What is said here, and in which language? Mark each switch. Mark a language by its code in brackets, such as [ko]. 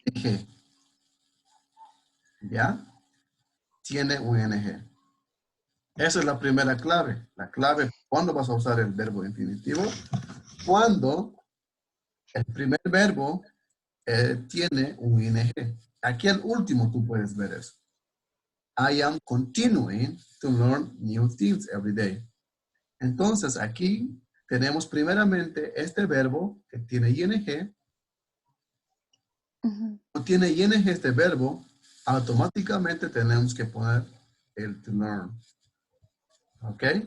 [es] ing. ¿Ya? Tiene un ing. Esa es la primera clave. La clave, ¿cuándo vas a usar el verbo infinitivo? Cuando el primer verbo tiene un ing. Aquí al último tú puedes ver eso. [en] I am continuing to learn new things every day. [es] Entonces aquí tenemos primeramente este verbo que tiene ing. No tiene ing este verbo, automáticamente tenemos que poner el to learn. ¿Ok?